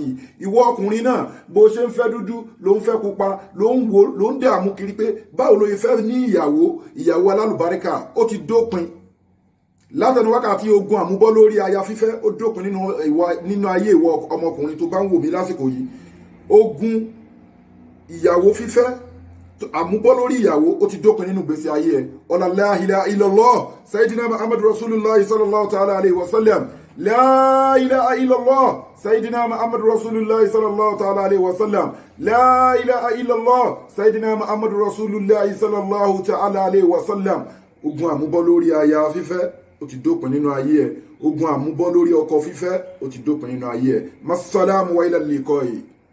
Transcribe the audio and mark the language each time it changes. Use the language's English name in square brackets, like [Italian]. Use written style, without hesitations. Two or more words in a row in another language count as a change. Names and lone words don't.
[Yoruba] Ìwọ ọkùnrin náà bó ṣe ń fẹ́ dúdú ló ń fẹ́ pupa ló ń dààmú kiri pé báwo ló fẹ́ ní ìyàwó alálùbáríkà, ó ti dópin látẹnu wákàtí. Ogun àmúbọ́ lórí aya fífẹ́ ó dópin nínú ayé ìwọ ọmọkùnrin tó bá ń wò mí lásìkò yìí. Ogun ìyàwó fífẹ́ àmúbọ́ lórí ìyàwó ó ti dópin nínú gbèsè ayé ẹ. [Arabic] لا إله إلا الله سيدنا محمد رسول الله صلى الله تعالى عليه و سلم. لا إله إلا الله سيدنا محمد رسول الله صلى الله تعالى عليه و سلم. لا إله إلا الله سيدنا محمد رسول الله صلى الله تعالى عليه و سلم. [Yoruba] Ogun àmúbọ́ lórí aya fífẹ́ ó ti dópin nínú ayé ẹ. Ogun àmúbọ́ lórí ọkọ fífẹ́ ó ti dópin nínú ayé ẹ. [Arabic] مع السلامة و إلى اللقاء.